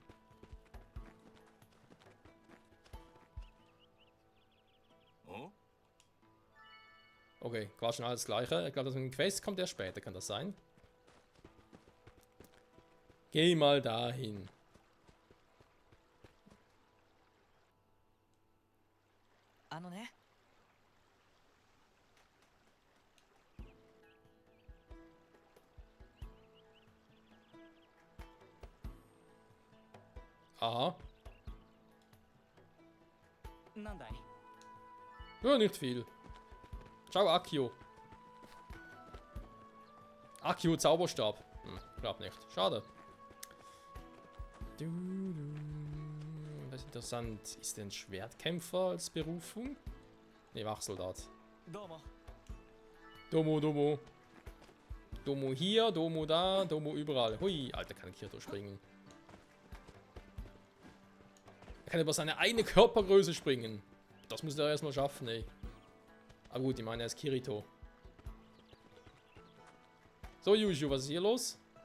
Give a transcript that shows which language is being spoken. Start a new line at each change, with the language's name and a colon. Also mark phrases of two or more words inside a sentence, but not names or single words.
German: Oh? Okay, quasi schon alles gleiche. Ich glaube, das mit dem Quest kommt erst später, kann das sein? Geh mal dahin. Ne? Aha.
Japanese: なんだい
German: Ja, nicht viel. Ciao, Akio. Akio Zauberstab. Glaub nicht. Schade. Das ist interessant. Ist denn Schwertkämpfer als Berufung? Ne, Wachsoldat.
Japanese: どうも
German: Domo, Domo. Domo hier, Domo da, Domo überall. Hui, Alter, kann Kirito springen. Er kann über seine eine Körpergröße springen. Das muss er erstmal schaffen, ey. Aber gut, ich meine, er ist Kirito. So, Yushu, was ist hier los?